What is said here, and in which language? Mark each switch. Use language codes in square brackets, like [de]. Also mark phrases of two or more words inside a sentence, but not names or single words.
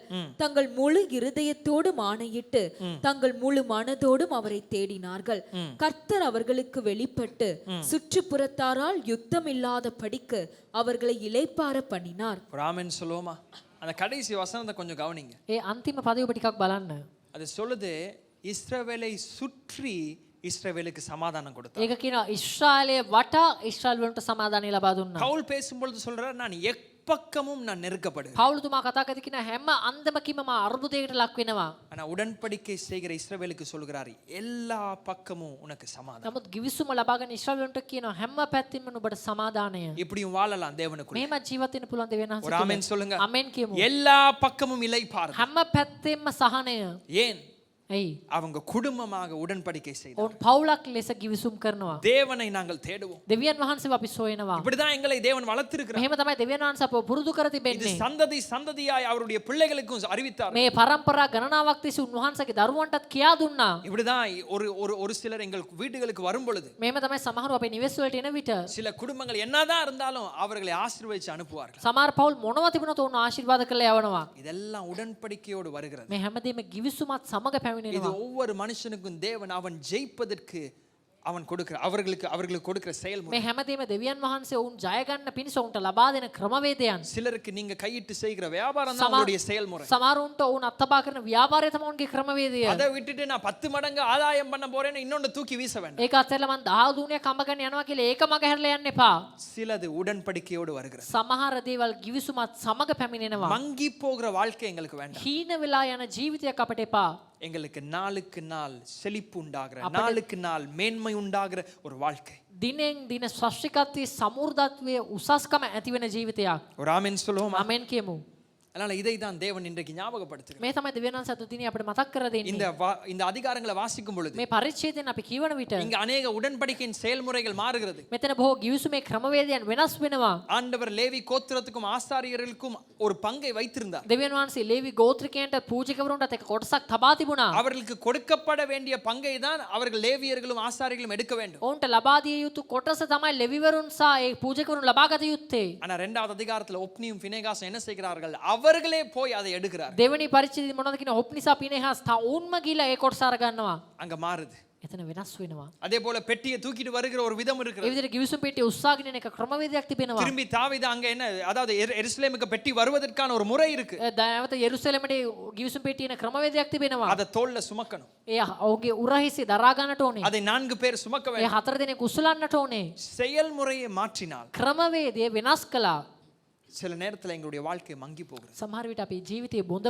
[ta] தங்கள் முழு இருதயத்தோடும் ஆணையிட்டு தங்கள் முழு மனதோடும் அவரை தேடினார்கள். கர்த்தர் அவர்களுக்கு வெளிப்பட்டு சுற்றுப்புறத்தாரால் யுத்தம் இல்லாத படிக்கு அவர்களை இளைப்பாற பண்ணினார். ஒரு ஆமென் சொல்லுவோமா? அந்த கடைசி வசனத்தை கொஞ்சம் கவனிங்க. [si] ඒ අන්තිම පදය ඔබ ටිකක් බලන්න. [ta] அது சொல்லுது இஸ்ரவேலை சுற்றி இஸ்ரவேலுக்கு சமாதானம் கொடுத்தார். [si] ඒක කියනවා ඊශ්‍රායලයේ වටා ඊශ්‍රායල් වලට සමාදානය ලබා දුන්නා. [ta] பவுல் பேசும்பொழுது சொல்றார், நான் எப்பக்கமும் நான் நெருக்கப்படுகிறேன். [si] පවුලුතුමා කතා කරද්දී කියන හැම අන්දමකින්ම මා අර්බුදයකට ලක් වෙනවා. [ta] ஆனா உடன்படிக்கை செய்கிற இஸ்ரவேலுக்கு சொல்கிறார், எல்லா பக்கமும் உனக்கு சமாதானம். [si] නමුත් ගිවිසුම ලබාගෙන ඊශ්‍රායල් වලට කියනවා හැම පැත්තින්ම නුඹට සමාදානය. [ta] இப்படியும் வாழலாம் தேவனுக்குள்ள. [si] මෙහෙම ජීවත් වෙන්න පුළුවන් දෙවියන් [ta] ஒரு [si] වහන්සේ. [ta] ஆமென் சொல்லுங்க. [si] ආමෙන් කියමු. [ta] எல்லா பக்கமும் இளைப்பாறுதல். [si] හැම පැත්තෙන්ම සහනය. [ta] ஏன்? [si] ඇයි? [ta] அவங்க குடும்பமாக உடன்படிக்கை செய்தார். [si] ඔවුන් පවුලක් ලෙස ගිවිසුම් කරනවා. [ta] தேவனை நாங்கள் தேடுவோம். [si] දෙවියන් වහන්සේව අපි සොයනවා. [ta] இப்படிதான் எங்களை தேவன் வளர்த்திருக்கிறார். [si] මෙහෙම තමයි දෙවියන් වහන්සේ අපව පුරුදු කර [ta] இது [si] තිබෙන්නේ. [ta] சந்ததி சந்ததியாய் அவருடைய பிள்ளைகளுக்கும் அறிவித்தார். [si] මේ පරම්පරා ගණනාවක් තිස්සේ උන්වහන්සේගේ දරුවන්ටත් කියා දුන්නා. [ta] இப்படிதான் ஒரு சிலர் எங்கள் வீடுகளுக்கு வரும் பொழுது [si] මෙහෙම තමයි සමහරව අපේ නිවෙස් වලට එන විට [ta] சில குடும்பங்கள் என்னதான் இருந்தாலும் அவர்களை ஆசீர்வதிச்சு அனுப்புவார்கள். [si] සමහර පවුල් මොනවා තිබුණත් උන් ආශිර්වාද කරලා යවනවා. [ta] இதெல்லாம் உடன்படிக்கையோடு வருகிறது. [si] මේ හැමදේම ගිවිසුමත් සමග [ta] இது [si] පැමිණෙනවා. [ta] ஒவ்வொரு மனுஷனுக்கும் தேவன் அவன் ஜெயிப்பதற்கு அவன் கொடுக்கிற அவர்களுக்கு கொடுக்கிற செயல்முறை. [si] මේ හැමදේම දෙවියන් වහන්සේ උන් ජය ගන්න පිණිස උන්ට ලබා දෙන ක්‍රමවේදයන්. [ta] சிலருக்கு நீங்க கையிட்டு செய்கிற வியாபாரம் தான் அவருடைய செயல்முறை. [si] සමහරුන්ට උන් අත්පා කරන ව්‍යාපාරය තමයි උන්ගේ ක්‍රමවේදය. [ta] அதை விட்டுட்டு நான் 10 மடங்கு ஆதாயம் பண்ண போறேன்னு இன்னொன்னு தூக்கி வீச வேண்டாம். [si] ඒක අතහැරලා මං 10 දුණියක් කම්බ ගන්න යනවා කියලා ඒක මග හැරලා යන්න එපා. [ta] சிலது உடன்படிக்கையோடு வருகிறது. [si] සමහර දේවල් ගිවිසුමත් සමග පැමිණෙනවා. [ta] மங்கி போகிற வாழ்க்கை எங்களுக்கு வேண்டாம். [si] හීන වෙලා යන ජීවිතයක් අපට එපා. [ta] எங்களுக்கு நாளுக்கு நாள் செழிப்பு உண்டாகிற, நாளுக்கு நாள் மேன்மை உண்டாகிற ஒரு வாழ்க்கை. [si] දිනෙන් දින ශාස්ත්‍රිකත්වයේ සමෘද්ධත්වයේ උසස්කම ඇති වෙන ජීවිතයක්. [ta] ஒரு ஆமென் சொல்லுவோமா? [si] ආමෙන් කියමු. [ta] அதனால இதை தான் தேவன் இன்றைக்கு ஞாபகப்படுத்துகிறார். [si] මේ තමයි දෙවියන් වහන්සේ අද දිනේ අපිට මතක් කර දෙන්නේ. [ta] இந்த அதிகாரங்களை வாசிக்கும் பொழுது [si] මේ පරිච්ඡේදයෙන් අපි කියවන විට [ta] இங்க அநேக உடன்படிக்கையின் செயல்முறைகள் மாறுகிறது. [si] මෙතන බොහෝ ගිවිසුමේ ක්‍රමවේදයන් වෙනස් වෙනවා. [ta] ஆண்டவர் லேவி கோத்திரத்துக்கும் ஆசாரியர்களுக்கும் ஒரு பங்கை வைத்திருந்தார். [si] දෙවියන් වහන්සේ ලේවි ගෝත්‍රිකයන්ට පූජකවරුන්ට එක කොටසක් තබා තිබුණා. [ta] அவர்களுக்கு கொடுக்கப்பட வேண்டிய பங்கை தான் அவர்கள் லேவியர்களும் ஆசாரியர்களும் எடுக்க வேண்டும். ඔවුන්ට ලබා දිය යුතු කොටස තමයි ලෙවිවරුන් සහ ඒ පූජකවරුන් ලබා ගත යුත්තේ. ஆனா இரண்டாவது அதிகாரத்துல ஒப்னியும் பினேகாசும் என்ன செய்கிறார்கள்? அவர்களே போய் அதை எடுக்கிறார். [si] දෙවෙනි පරිච්ඡේදයේ මොනවද කියන ඔප්නිසා පිනෙහස් උන්ම ගිහලා ඒ කොටස අර ගන්නවා. [ta] அங்க மாறுது. [si] එතන වෙනස් වෙනවා. [ta] அதே போல பெட்டியை தூக்கிட்டு வருகிற ஒரு விதம் [si] ඒ [ta] இருக்கிறது. [si] විදිහට ගිවිසුම් පෙට්ටිය උස්සාගෙන එන එක ක්‍රමවේදයක් තිබෙනවා. [ta] திரும்பி தாவீது அங்க என்ன, அதாவது எருசலேமுக்கு பெட்டி வருவதற்கான ஒரு முறை இருக்கு. [si] නැවත යෙරුසලමට ගිවිසුම් පෙට්ටිය එන ක්‍රමවේදයක් තිබෙනවා. [ta] அதை தோள்ல சுமக்கணும். [si] ඒ ඔහුගේ උරහිසේ දරා ගන්නට ඕනේ. [ta] அதை 4 பேர் சுமக்க [si] ඒ [ta] வேண்டும். [si] 4 දෙනෙක් උස්සලන්නට ඕනේ. [ta] செயல்முறையை மாற்றினால் [si] ක්‍රමවේදය වෙනස් කළා. [ta] சில நேரத்துல எங்களுடைய வாழ்க்கை மங்கி போகிறது. [si] සමහර විට අපේ ජීවිතේ බොඳව